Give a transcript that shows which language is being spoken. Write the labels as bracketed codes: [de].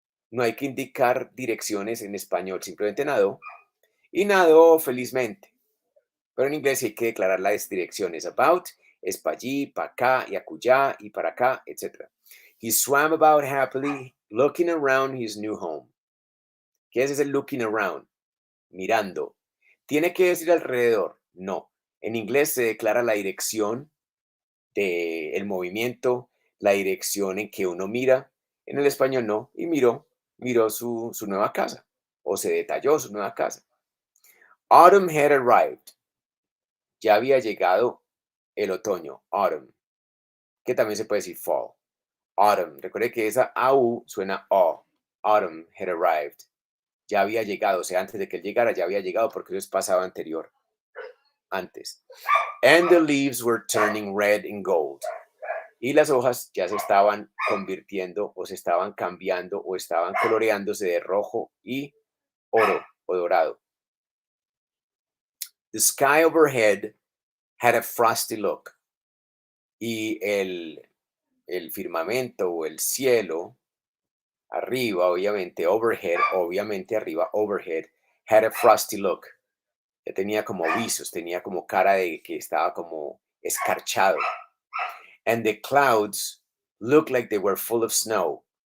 [es] No hay que indicar direcciones en español, simplemente nadó. Y nadó felizmente. Pero en inglés hay que declarar las direcciones. About es para allí, para acá, y acullá, y para acá, etc. [en] He swam about happily, looking around his new home. [es] ¿Qué es ese [en] looking around? [es] Mirando. ¿Tiene que decir alrededor? No. En inglés se declara la dirección del movimiento, la dirección en que uno mira. En el español no. Y miró su nueva casa. O se detalló su nueva casa. [en] Autumn had arrived. [es] Ya había llegado el otoño. Autumn. Que también se puede decir fall. Autumn. Recuerde que esa AU suena O. [en] Autumn had arrived. [es] Ya había llegado. O sea, antes de que él llegara ya había llegado porque eso es pasado anterior. Antes. [en] And the leaves were turning red and gold. [es] Y las hojas ya se estaban convirtiendo o se estaban cambiando o estaban coloreándose de rojo y oro o dorado. [en] The sky overhead had a frosty look. [es] Y el firmamento o el cielo arriba, obviamente, overhead, obviamente arriba, overhead, [en] had a frosty look. [es] Ya tenía como visos, tenía como cara de que estaba como escarchado. [en] And the clouds looked like they were full of snow.